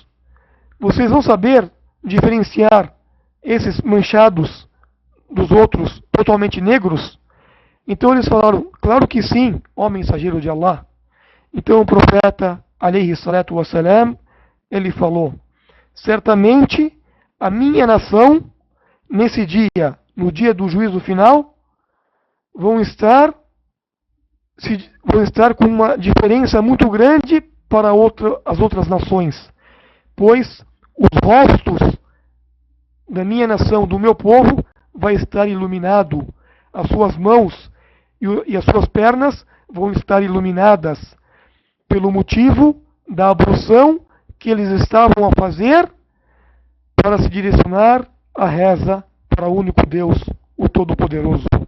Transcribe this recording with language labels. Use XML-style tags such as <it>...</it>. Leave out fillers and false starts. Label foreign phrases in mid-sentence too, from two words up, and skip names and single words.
<pt>Vocês vão saber diferenciar esses manchados dos outros totalmente negros? Então eles falaram, claro que sim, ó mensageiro de Allah. Então o profeta,</pt> <ar>عليه الصلاة والسلام,</ar> <pt>ele falou, certamente a minha nação, nesse dia, no dia do juízo final, vão estar com uma diferença muito grande para as outras nações, pois os rostos da minha nação, do meu povo, vai estar iluminado, as suas mãos e as suas pernas vão estar iluminadas, pelo motivo da ablução que eles estavam a fazer para se direcionar à reza para o único Deus, o Todo-Poderoso.</pt>